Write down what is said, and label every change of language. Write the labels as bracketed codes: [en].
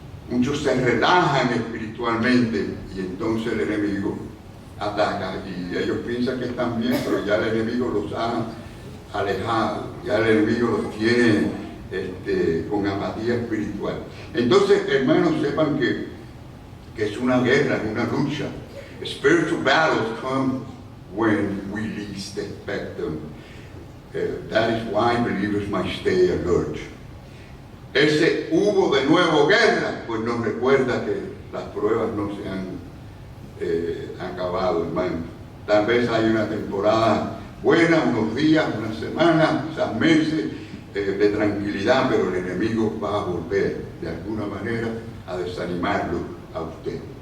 [es] Muchos se relajan espiritualmente, y entonces el enemigo ataca, y ellos piensan que están bien, pero ya el enemigo los ha alejado, ya el enemigo los tiene con apatía espiritual. Entonces, hermanos, sepan que es una guerra, es una lucha. [en] Spiritual battles come when we least expect them. That is why believers must stay alert. [es] Ese hubo de nuevo guerra, pues nos recuerda que las pruebas no se han acabado, hermano. Tal vez hay una temporada buena, unos días, una semana, quizás meses de tranquilidad, pero el enemigo va a volver de alguna manera a desanimarlo a usted.